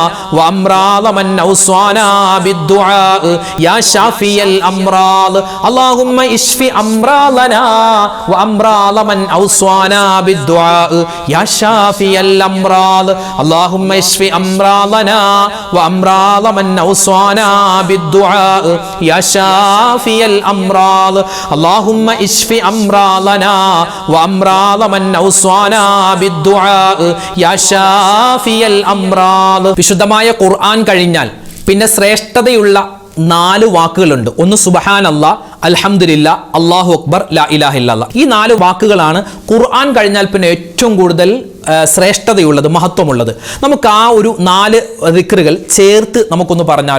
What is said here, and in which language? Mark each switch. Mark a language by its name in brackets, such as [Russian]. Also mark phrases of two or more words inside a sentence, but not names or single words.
[Arabic] وأمراض من أوصانا بالدعاء يا شافي الأمراض اللهم اشف أمراضنا وأمراض من أوصانا بالدعاء يا شافي الأمراض اللهم اشف أمراضنا وأمراض من أوصانا بالدعاء يا شافي الأمراض اللهم اشف أمراضنا وأمراض من أوصانا بالدعاء يا شافي الأمراض. [Malayalam] വിശുദ്ധമായ ഖുർആൻ കഴിഞ്ഞാൽ പിന്നെ ശ്രേഷ്ഠതയുള്ള 4 വാക്കുകളുണ്ട്. [Arabic] ഒന്ന് سبحان الله الحمد لله الله أكبر لا إله إلا الله. [Malayalam] ഈ 4 വാക്കുകളാണ് ഖുർആൻ കഴിഞ്ഞാൽ പിന്നെ ഏറ്റവും കൂടുതൽ ശ്രേഷ്ഠതയുള്ളത്, മഹത്വമുള്ളത്. നമുക്ക് ആ ഒരു 4 ദിക്റുകൾ ചേർത്ത് നമുക്കൊന്ന് പറഞ്ഞാലോ?